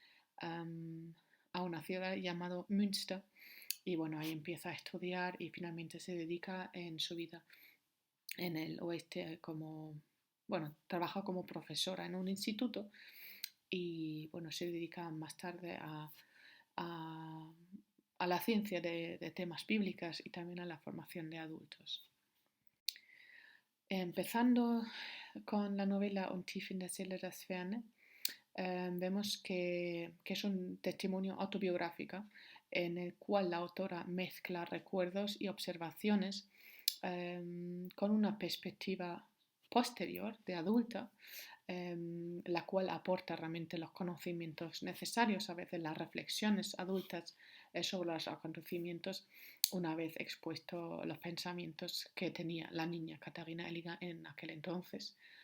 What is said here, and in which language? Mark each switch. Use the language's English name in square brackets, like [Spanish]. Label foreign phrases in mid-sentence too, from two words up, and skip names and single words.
[Spanish] a una ciudad llamada Münster y bueno, ahí empieza a estudiar y finalmente se dedica en su vida en el oeste como, bueno, trabaja como profesora en un instituto y bueno, se dedica más tarde a, a la ciencia de temas bíblicos y también a la formación de adultos. Empezando con la novela Un tief in der Seele das Ferne, vemos que es un testimonio autobiográfico en el cual la autora mezcla recuerdos y observaciones con una perspectiva posterior de adulta, la cual aporta realmente los conocimientos necesarios, a veces las reflexiones adultas sobre los acontecimientos, una vez expuestos los pensamientos que tenía la niña Katharina Eliga en aquel entonces.